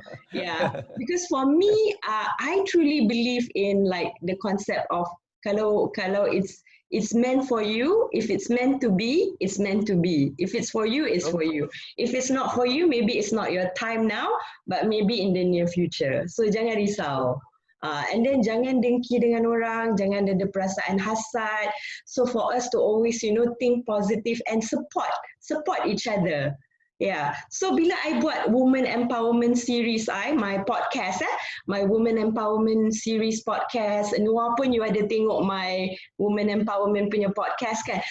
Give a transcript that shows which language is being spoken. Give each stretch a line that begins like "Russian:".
English: Yeah, because for me, I truly believe in like the concept of kalau it's meant for you, if it's meant to be, it's meant to be. If it's for you, it's for you. If it's not for you, maybe it's not your time now, but maybe in the near future.
Malay: So jangan risau.
English: And then
Malay: jangan dengki dengan orang, jangan ada perasaan hasad.
English: So for us to always, think positive and support each other.
Malay: Yeah. So bila I buat Women Empowerment Series my podcast my Women Empowerment Series podcast, Noah pun you ada tengok my Women Empowerment punya podcast kan.